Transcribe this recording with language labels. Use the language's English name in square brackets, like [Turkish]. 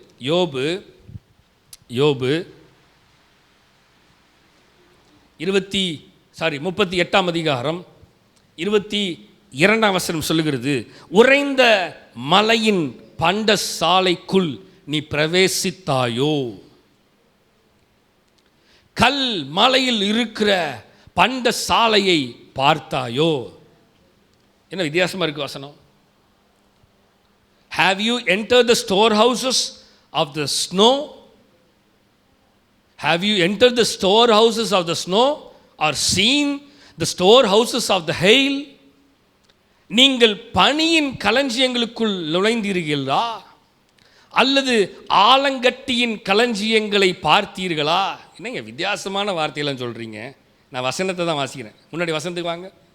[Tamil] யோபு 38ஆம் அதிகாரம் 22ஆம் வசனம் சொல்லுகிறது, உறைந்த மலையின் பண்ட சாலைக்குள் நீ பிரவேசித்தாயோ? கல் மலையில் இருக்கிற பண்ட சாலையை பார்த்தாயோ? என்ன வித்தியாசமா இருக்கு வசனம்? [English] Have you entered the storehouses of the snow? Have you entered the storehouses of the snow or seen the storehouses of the hail? [Tamil] நீங்கள் பனியின் களஞ்சியங்களுக்குள் நுழைந்தீர்களா? அல்லது ஆலங்கட்டியின் களஞ்சியங்களை பார்த்தீர்களா? என்னங்க வித்தியாசமான வார்த்தையெல்லாம் சொல்கிறீங்க. நான் வசனத்தை தான் வாசிக்கிறேன். முன்னாடி வசனத்துக்கு வாங்க.